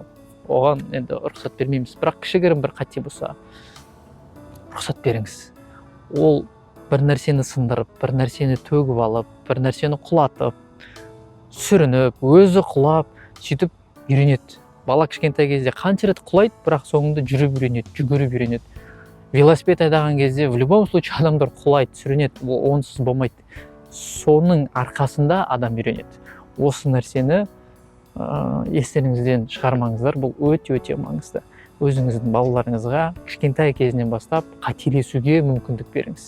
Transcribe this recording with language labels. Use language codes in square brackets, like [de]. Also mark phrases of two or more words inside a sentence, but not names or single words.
[kk] Оған енді рұқсат бермейміз. Бірақ кішігірім бір қате болса, рұқсат беріңіз. Ол бір нәрсені сындырып, бір нәрсені төгіп алып, бір нәрсені құлатып, сүрініп, өзі құлап, сөйтіп үйренеді. Бала кішкентай кезде қанша рет құлайды, бірақ соңында жүріп үйренеді, жүгіріп үйренеді. Велосипед айдаған кезде [ru] в любом случае [kk] адамдар құлайды, сүрінеді, ол онсыз болмайды. Соның арқасында адам үйренеді. Осы нәрсені естеріңізден шығармаңыздар, бұл өте маңызды. Өзіңіздің балаларыңызға кішкентай кезінен бастап қателесуге мүмкіндік беріңіз.